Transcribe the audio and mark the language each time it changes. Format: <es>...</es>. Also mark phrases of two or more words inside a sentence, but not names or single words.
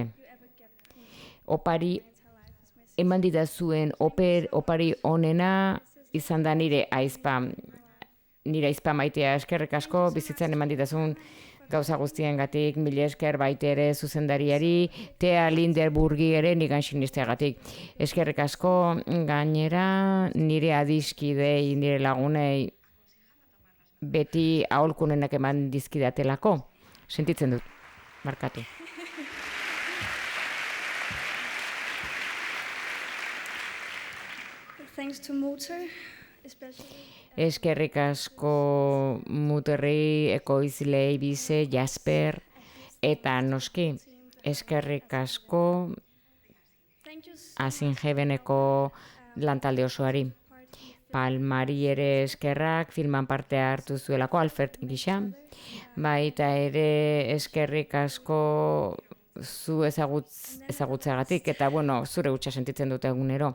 <eu>Opari eman didazuen opari onena izan da nire aizpa maitea, eskerrik asko, bizitzan eman ditazun gauza guztiengatik, mila esker baita ere zuzendariari, Thea Linderburgi ere nigan sinisteagatik. Eskerrik asko, gainera nire adiskidei, nire lagunei, beti aholkunenak eman dizkidatelako. Sentitzen dut, markatu.</eu> <en>Thanks to Mutter, especially.</en> <eu>Eskerrik asko Muterri, ekoizlei, bize, Jasper, eta noski, eskerrik asko Asenhebeneko lantalde osoari. Palmari ere eskerrak, filman parte hartu zuelako, Alfred gisa, baita ere eskerrik asko zu ezagutzeagatik, eta bueno, zure hutsa sentitzen dute egunero.</eu>